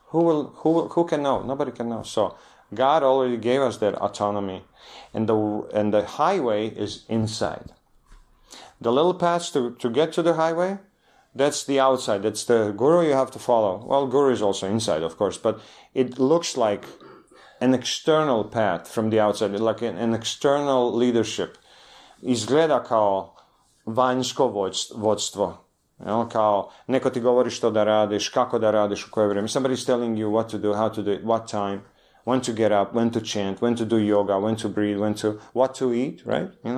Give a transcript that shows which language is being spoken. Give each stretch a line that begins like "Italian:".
English: Who can know? Nobody can know. So God already gave us that autonomy, and the highway is inside. The little paths to get to the highway, That's the outside. That's the guru you have to follow. Well, guru is also inside, of course, but it looks like an external path from the outside, like an external leadership.
Croatian: Izgleda kao vanjsko vodstvo. Kao neko ti govori što da radiš, kako da radiš, u koje vrijeme.
English: Somebody's telling you what to do, how to do it, what time, when to get up, when to chant, when to do yoga, when to breathe, what to eat, right?